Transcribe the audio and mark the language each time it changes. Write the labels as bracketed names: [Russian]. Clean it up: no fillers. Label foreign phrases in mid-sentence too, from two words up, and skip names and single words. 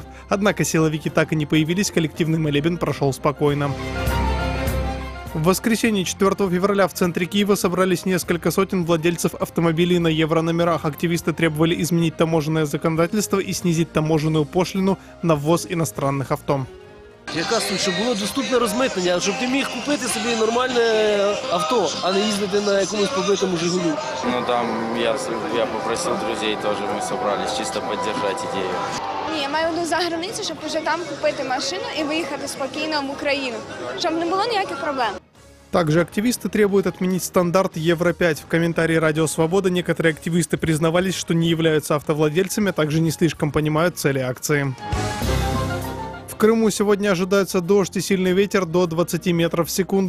[Russian] Однако силовики так и не появились, коллективный молебен прошел спокойно. В воскресенье 4 февраля в центре Киева собрались несколько сотен владельцев автомобилей на еврономерах. Активисты требовали изменить таможенное законодательство и снизить таможенную пошлину на ввоз иностранных авто. [Ukrainian] Яка суть, щоб було доступне розмитнення, щоб ти міг купити собі нормальне авто, а не їздити на якомусь побитому «Жигулі». [Russian] Ну там я попросил друзей тоже, мы собрались чисто поддержать идею. [Ukrainian] Ні, я маю за границю, щоб уже там купити машину і виїхати спокійно в Україну, щоб не було ніяких проблем. [Russian] Также активисты требуют отменить стандарт Евро-5. В комментарии «Радио Свобода» некоторые активисты признавались, что не являются автовладельцами, а также не слишком понимают цели акции. В Крыму сегодня ожидается дождь и сильный ветер до 20 метров в секунду.